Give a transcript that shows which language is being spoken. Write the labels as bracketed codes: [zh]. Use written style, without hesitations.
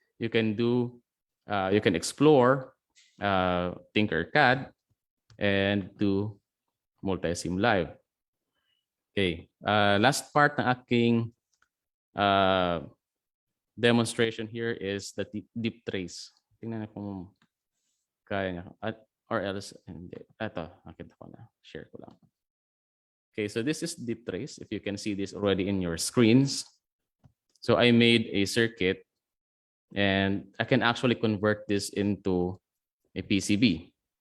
[en] You can do, you can explore Tinkercad and do Multisim Live. Okay, last part [tl] ng aking [en] demonstration here is the deep trace. [tl] Tingnan na kung kaya niya. [en] Or else, [tl] hindi. Ito, nakita ko na. Share ko lang. [en] Okay, so this is deep trace. If you can see this already in your screens. So I made a circuit and I can actually convert this into a PCB.